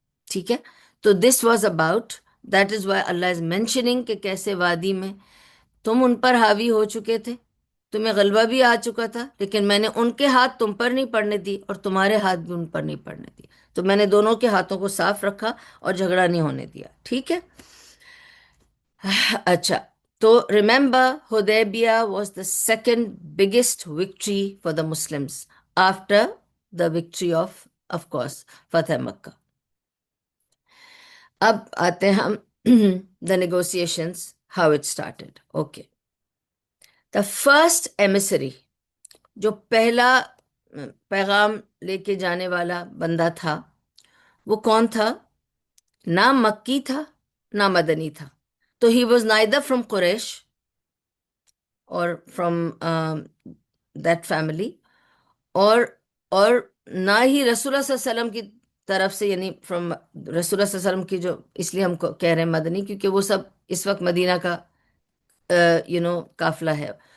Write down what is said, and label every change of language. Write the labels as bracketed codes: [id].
[ur] ٹھیک ہے, تو [en] this was about, that is why Allah is mentioning [ur] کہ کیسے وادی میں تم ان پر حاوی ہو چکے تھے, تمہیں غلبہ بھی آ چکا تھا, لیکن میں نے ان کے ہاتھ تم پر نہیں پڑنے دی اور تمہارے ہاتھ بھی ان پر نہیں پڑنے دی, تو میں نے دونوں کے ہاتھوں کو صاف رکھا اور جھگڑا نہیں ہونے دیا. ٹھیک ہے, اچھا, [en] تو remember Hudaybiyah was the second biggest victory for the Muslims after the victory of course, Fateh Makkah. [ur] اب آتے ہیں ہم [en] the negotiations, how it started. Okay. The first emissary, [ur] جو پہلا پیغام لے کے جانے والا بندہ تھا، وہ کون تھا؟ نہ مکی تھا نہ مدنی تھا. تو [en] he was neither from Quraysh [ur] اور [en] from that family, [ur] اور اور نہ ہی رسول اللہ صلی اللہ علیہ وسلم کی طرف سے، یعنی فرام رسول اللہ صلی اللہ علیہ وسلم کی، جو اس لیے ہم کو کہہ رہے ہیں مدنی، کیونکہ وہ سب اس وقت مدینہ کا قافلہ ہے.